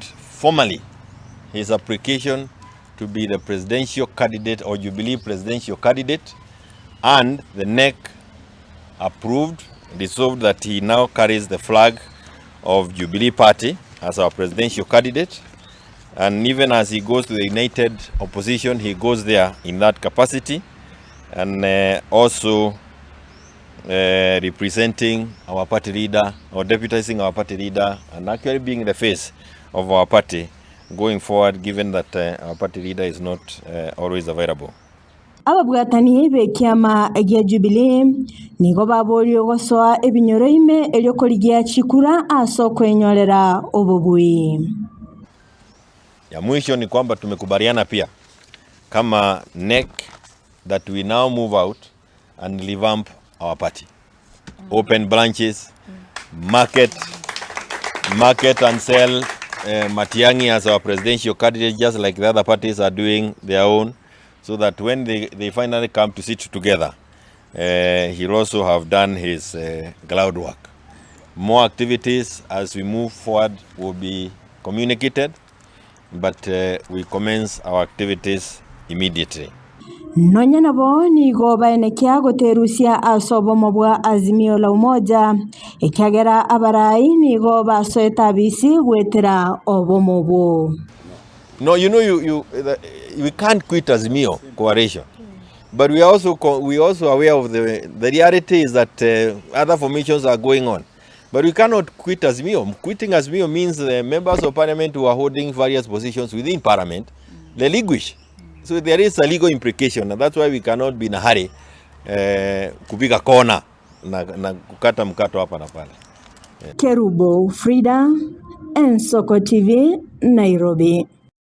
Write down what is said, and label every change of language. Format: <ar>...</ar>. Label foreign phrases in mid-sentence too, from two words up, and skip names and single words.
<en>formally his application to be the presidential candidate or Jubilee presidential candidate, and the NEC approved, resolved that he now carries the flag of Jubilee Party as our presidential candidate, and even as he goes to the United Opposition, he goes there in that capacity, and also representing our party leader or deputizing our party leader, and actually being the face of our party going forward, given that our party leader is not always available.</en> <guz>Ababwatani b'ekiama gia Jubilee nigo baborio gosoa ebinyoro ime elyo korigia chikura aso kwenyorera obobui.</guz> <sw>Ya mwisho ni kwamba tumekubaliana pia kama NEC</sw> <en>that we now move out and revamp our party. Open branches, market and sell MATIANG'I as our presidential candidate, just like the other parties are doing their own, so that when they finally come to sit together, he'll also have done his groundwork. More activities as we move forward will be communicated, but we commence our activities immediately.</en> <guz>Nonya nabo nigo baenekia goterusia asobo mobwa azimio la umoja ikiagera abarai nigo basoeta bisi gwetera obomobo.</guz> <en>No, you know, we can't quit Azimio coalition, but we are also aware of the reality is that other formations are going on, but we cannot quit Azimio. Quitting Azimio means the members of parliament who are holding various positions within parliament relinquish. So there is a legal implication, and that's why we cannot be in a hurry</en> <sw>kupiga kona na kukata mkato hapa na pale.</sw> <en>Kerubo Frida, Ensoko TV, Nairobi.</en>